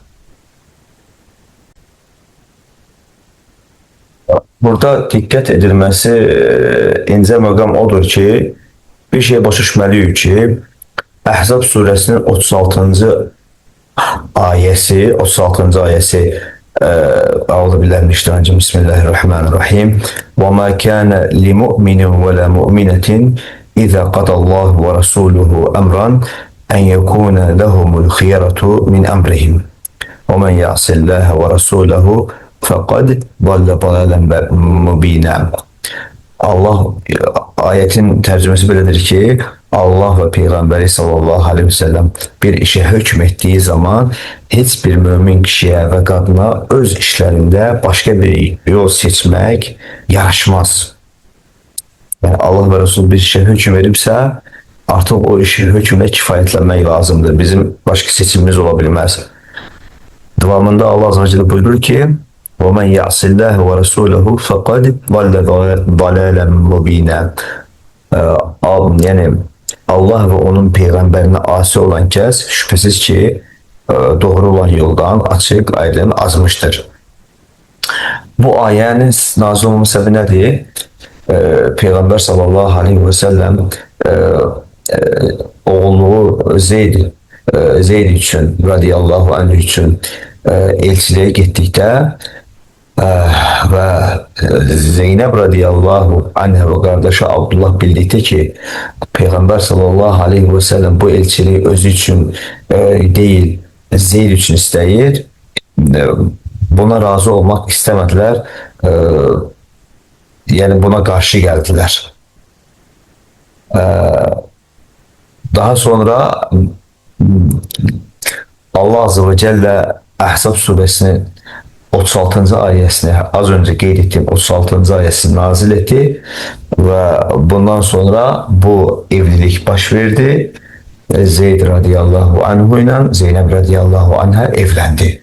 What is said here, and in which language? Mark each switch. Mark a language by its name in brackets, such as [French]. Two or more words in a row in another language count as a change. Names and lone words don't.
[Azerbaijani] Burada dikkat edilmesi incə məqam odur ki, bir şey başa düşməliyik ki, Əhzab surəsinin 36-cı ayəsi [Arabic] أعوذ بالله من الشيطان الرجيم. بسم الله الرحمن الرحيم. وما كان لمؤمن ولا مؤمنة إذا قضى الله ورسوله أمرا أن يكون لهم الخيرة من أمرهم. ومن يعص الله ورسوله فقد ضل ضلالا مبينا. [Turkish] Allah ayetin tercümesi böyledir ki, Allah ve Peygamberi [Arabic] صلى الله عليه وسلم [Turkish] bir işe hükmettiği zaman hiçbir mümin kişiye ve kadına öz işlerinde başka bir yol seçmek yaraşmaz. Yani Allah ve Resul bir işe hüküm verirse artık o işi hükümle kifayetlenmek lazımdır. Bizim başka seçimimiz olabilmez. Devamında Allah [Arabic] عز وجل [Turkish] buyurur ki, وَمَنْ يَعْصِ اللّٰهِ وَرَسُولَهُ فَقَدْ ضَلَّ ضَلَالًا مُب۪ينًا. Yani Allah ve onun peygamberine asi olan kəs şüphesiz ki doğru olan yoldan açık aydın azmıştır. Bu ayenin nazil olması sebebi nedir? Peygamber [Arabic] صلى الله عليه وسلم [Turkish] oğlu Zeyd için [Arabic] رضي الله عنه [Azerbaijani] için elçiliğe gittikdə və Zeynəb [Arabic] رضي الله عنها [Azerbaijani] və qardaşı Abdullah bildikdə ki, Peyğəmbər [Arabic] صلى الله عليه وسلم [Azerbaijani] bu elçiliyi özü üçün deyil, Zeyd üçün istəyir, buna razı olmaq istəmədilər, yəni buna qarşı gəldilər. [Turkish] Daha sonra Allah [Arabic] عز وجل [Turkish] Əhzab suresinin 36. ayesini, az önce qeyd ettiğim 36. ayesini nazil etti ve bundan sonra bu evlilik baş verdi. Zeyd [Arabic] رضي الله عنه [Turkish] ile Zeynep [Arabic] رضي الله عنها [Turkish] evlendi.